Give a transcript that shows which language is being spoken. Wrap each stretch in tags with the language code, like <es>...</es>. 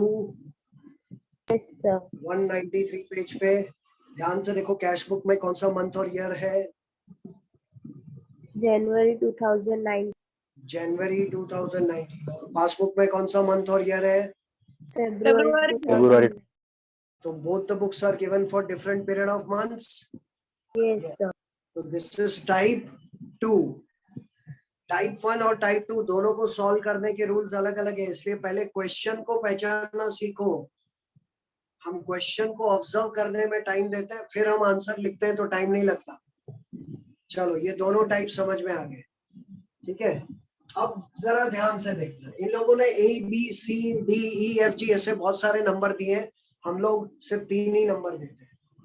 <en>Yes, sir.</en> <hi>193 page पे ध्यान से देखो, कैश बुक में कौन सा मंथ और ईयर है?</hi> <en>January 2009.</en> <hi>जनवरी 2019। और पासबुक में कौन सा मंथ और ईयर है?</hi> <en>February. February. तो both the books are given for different period of months. Yes, sir. So this is type 2.</en> <hi>Type 1 और टाइप 2 दोनों को सॉल्व करने के रूल्स अलग अलग है, इसलिए पहले क्वेश्चन को पहचानना सीखो। हम क्वेश्चन को ऑब्जर्व करने में टाइम देते हैं, फिर हम आंसर लिखते हैं तो टाइम नहीं लगता। चलो ये दोनों टाइप समझ में आ गए, ठीक है। अब जरा ध्यान से देखना, इन लोगों ने ABCDEFG ऐसे बहुत सारे नंबर दिए, हम लोग सिर्फ 3 ही नंबर देते हैं।</hi>